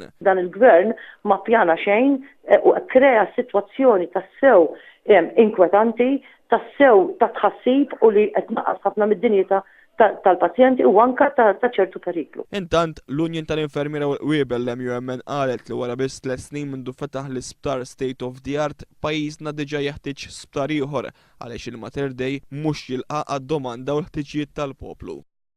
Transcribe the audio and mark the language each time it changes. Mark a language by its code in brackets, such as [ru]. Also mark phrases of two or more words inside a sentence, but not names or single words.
[mt] Dan il-Gvern ma pjana xejn u krea sitwazzjoni tassew inkwetanti, tassew ta' tħassib u li qed naqas ħafna mid-dinjità tal-pazjenti u anke ta' ċertu periklu. Intant, l-Unjon tal-Infermiera u l-Qwiebel l-MUMN qalet li wara biss 3 snin mindu fetaħ l-isptar [en] State of the Art [mt] pajjiżna diġà jeħtieġ sptar ieħor għaliex il-Mater Dei mhux jilqa' għad-domanda u l-ħtiġijiet tal-poplu.